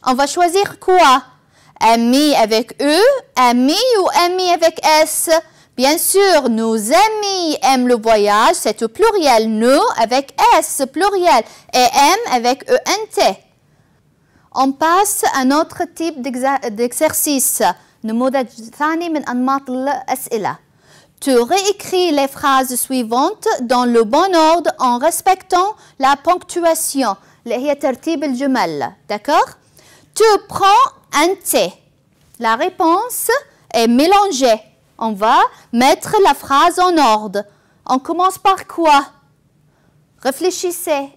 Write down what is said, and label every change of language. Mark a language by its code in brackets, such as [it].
[fr] On va choisir quoi? Amis avec E, amis ou amis avec S? Bien sûr, nos amis aiment le voyage, c'est au pluriel. Nous avec S, pluriel. Et M avec ENT. On passe à un autre type d'exercice. [ar] نموذج ثاني من أنماط الأسئلة. [fr] Tu réécris les phrases suivantes dans le bon ordre en respectant la ponctuation. اللي هي ترتيب الجمل. D'accord? Tu prends un thé. La réponse est mélangée. On va mettre la phrase en ordre. On commence par quoi? Réfléchissez.